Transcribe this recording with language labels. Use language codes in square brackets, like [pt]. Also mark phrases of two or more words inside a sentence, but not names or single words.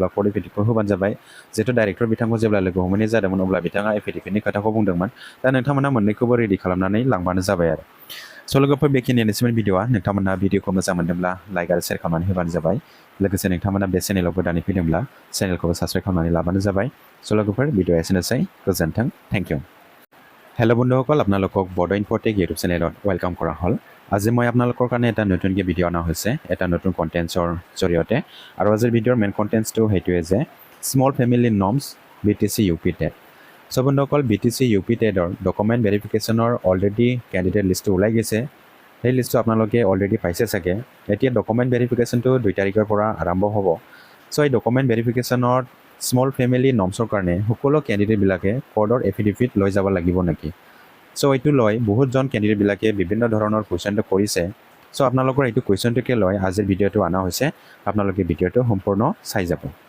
[en] court affidavit [brx] होबानो जाबाय जिहेतु डाइरेक्टर बिथांखौ जेब्ला लोगो हमहैनाय जादोंमोन अब्ला बिथाङा एफिडेभिटनि खोथाखौ बुंदोंमोन दा नोंथांमोना मोननैखौबो रेडि खालामनानै लांबानो जाबाय आरो स' लोगोफोर बेखिनियानोसैमोन भिडिअआ नोंथांमोना भिडिअखौ मोजां मोनदोंब्ला लाइक आरो शेयार खालामनानै होबानो जाबाय लोगोसे नोंथांमोना बे चेनेलाव गोदानै फैदोंब्ला चेनेलखौबो साबस्क्राइब खालामनानै लाबानो जाबाय स' लोगोफोर भिडिअआ एसेनोसै गोजोन्थों [en] thank you [as] হেল্ল' বন্ধুসকল আপোনালোকক বড'ইনফ'টেক ইউটিউব চেনেলত ৱেলকাম কৰা হ'ল আজি মই আপোনালোকৰ কাৰণে এটা নতুনকৈ ভিডিঅ' অনা হৈছে এটা নতুন কণ্টেণ্টছৰ জৰিয়তে আৰু আজিৰ ভিডিঅ'ৰ [en] main contents [as] সেইটোৱে যে [en] small family norms [as] BTC UP TET চ' বন্ধুসকল BTC UP TETৰ [en] document verification already candidate list [as] ওলাই গৈছে সেই লিষ্টটো আপোনালোকে অলৰেডি পাইছে চাগে এতিয়া [en] document verification [as] 2 তাৰিখৰ পৰা আৰম্ভ হ'ব চ' এই [en] document verification small family norms [as] কাৰণে সকলো কেণ্ডিডেটবিলাকে কোৰ্টৰ এফিডেভিট লৈ যাব লাগিব নেকি চ' এইটো লৈ বহুতজন কেণ্ডিডেটবিলাকে বিভিন্ন ধৰণৰ কুৱেশ্যনটো কৰিছে চ' আপোনালোকৰ এইটো কুৱেশ্যনটোকে লৈ আজিৰ ভিডিঅ'টো অনা হৈছে আপোনালোকে ভিডিঅ'টো সম্পূৰ্ণ চাই যাব